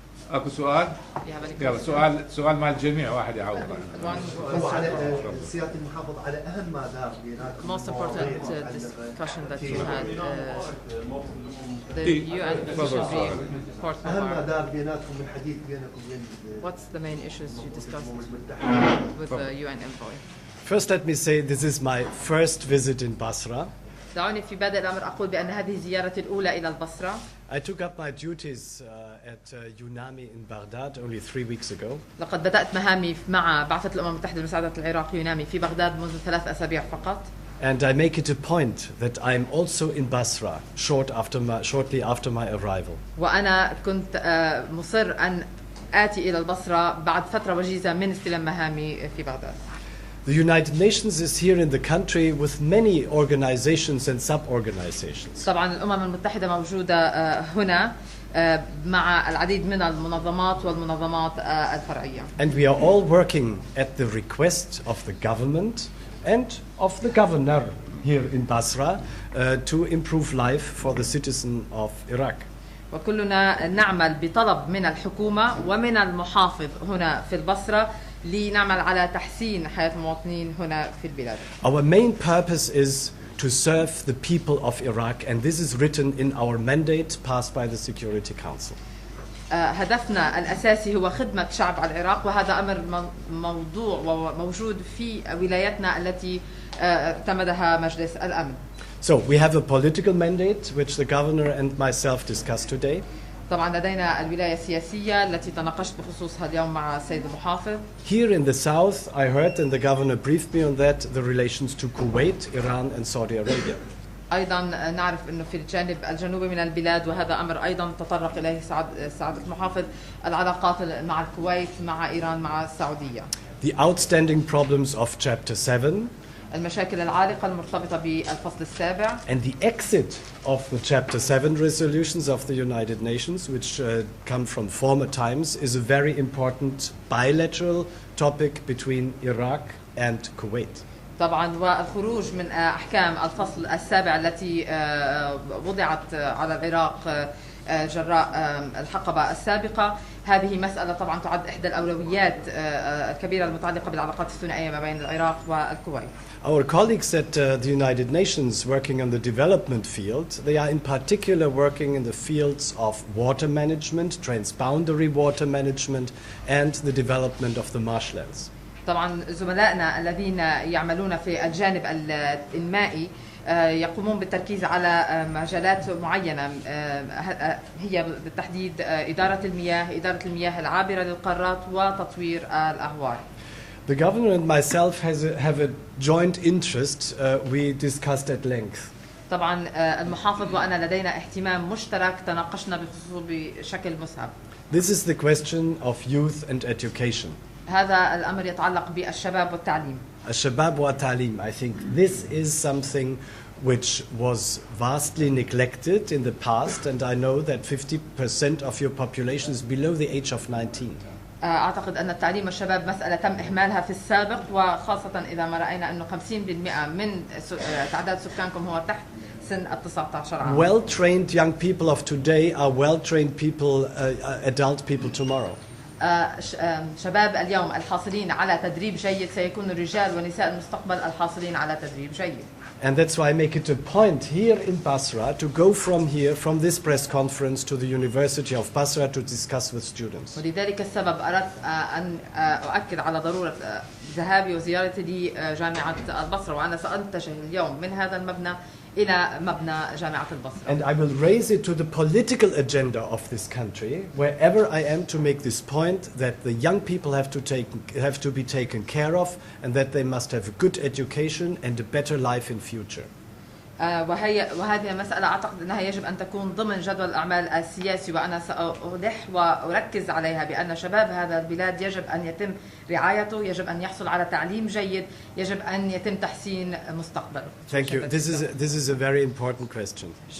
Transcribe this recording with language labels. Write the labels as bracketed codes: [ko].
[ar] اكو سؤال؟ يلا سؤال مال الجميع واحد يعوض. هو على سيادة المحافظ على أهم ما دار بيناتكم. [en] most important discussion that you had the UN Refugee Report. [ar] أهم ما دار بيناتكم من حديث بينكم وبين. [en] What's the main issues you discussed with the UN envoy? First, let me say this is my first visit in Basra. [ar] دعوني في بادئ الأمر أقول بأن هذه زيارتي الأولى إلى البصرة. [en] I took up my duties at UNAMI in Baghdad only 3 weeks ago. [ar] لقد بدأت مهامي مع بعثة الأمم المتحدة لمساعدة العراق يونامي في بغداد منذ 3 أسابيع فقط. [en] And I make it a point that I'm also in Basra shortly after my arrival. [ar] وأنا كنت مصر أن آتي إلى البصرة بعد فترة وجيزة من استلام مهامي في بغداد. [en] The United Nations is here in the country with many organizations and sub-organizations. [ar] طبعا الأمم المتحدة موجودة هنا مع العديد من المنظمات والمنظمات الفرعية. [en] And we are all working at the request of the government and of the governor here in Basra to improve life for the citizen of Iraq. [ar] وكلنا نعمل بطلب من الحكومة ومن المحافظ هنا في البصرة لنعمل على تحسين حياة المواطنين هنا في البلاد. [en] Our main purpose is to serve the people of Iraq, and this is written in our mandate passed by the Security Council. [ar] هدفنا الأساسي هو خدمة شعب العراق، وهذا أمر موضوع وموجود في ولايتنا التي اعتمدها مجلس الأمن. [en] So we have a political mandate which the governor and myself discussed today. [ar] طبعا لدينا الولاية السياسية التي تناقشت بخصوصها اليوم مع السيد المحافظ. [en] Here in the south, I heard, and the governor briefed me on that, the relations to Kuwait, Iran, and Saudi Arabia. [ar] أيضا نعرف أنه في الجانب الجنوبي من البلاد، وهذا أمر أيضا تطرق إليه سعادة المحافظ، العلاقات مع الكويت، مع إيران، مع السعودية. [en] The outstanding problems of Chapter 7. [ar] المشاكل العالقة المرتبطة بالفصل السابع. [en] And the exit of the Chapter 7 resolutions of the United Nations, which come from former times, is a very important bilateral topic between Iraq and Kuwait. [ar] طبعا والخروج من أحكام الفصل السابع التي وضعت على العراق جراء الحقبة السابقة، هذه مسألة طبعا تعد إحدى الأولويات الكبيرة المتعلقة بالعلاقات الثنائية ما بين العراق والكويت. [en] Our colleagues at the United Nations working on the development field, they are in particular working in the fields of water management, transboundary water management, and the development of the marshlands. [ar] طبعا زملائنا الذين يعملون في الجانب المائي يقومون بالتركيز على مجالات معينة، هي بالتحديد إدارة المياه العابرة للقارات وتطوير الأهوار. [en] The governor and myself have a joint interest we discussed at length. [ar] طبعا المحافظ وأنا لدينا اهتمام مشترك تناقشنا بخصوصه بشكل مسهب. [en] This is the question of youth and education. [ar] هذا الأمر يتعلق بالشباب والتعليم. الشباب والتعليم. [en] I think this is something which was vastly neglected in the past, and I know that 50% of your population is below the age of 19. [ar] أعتقد أن التعليم والشباب مسألة تم إهمالها في السابق، وخاصة إذا ما رأينا أنه 50% من تعداد سكانكم هو تحت سن 19 عام. [en] Well-trained young people of today are well-trained people, adult people tomorrow. [ar] شباب اليوم الحاصلين على تدريب جيد سيكونوا رجال ونساء المستقبل الحاصلين على تدريب جيد. [en] And that's why I make it a point here in Basra to go from here, from this press conference, to the University of Basra to discuss with students. [ar] ولذلك السبب أردت أن أؤكد على ضرورة ذهابي وزيارتي لجامعة البصرة، وأنا سأنتقل اليوم من هذا المبنى إلى مبنى جامعة البصرة. [en] And I will raise it to the political agenda of this country, wherever I am, to make this point that the young people have to be taken care of, and that they must have a good education and a better life in future. [ar] وهذه مسألة أعتقد أنها يجب أن تكون ضمن جدول الأعمال السياسي، وأنا سألح وأركز عليها بأن شباب هذا البلاد يجب أن يتم رعايته، يجب أن يحصل على تعليم جيد، يجب أن يتم تحسين مستقبله. [en] Thank you. This is a very important question.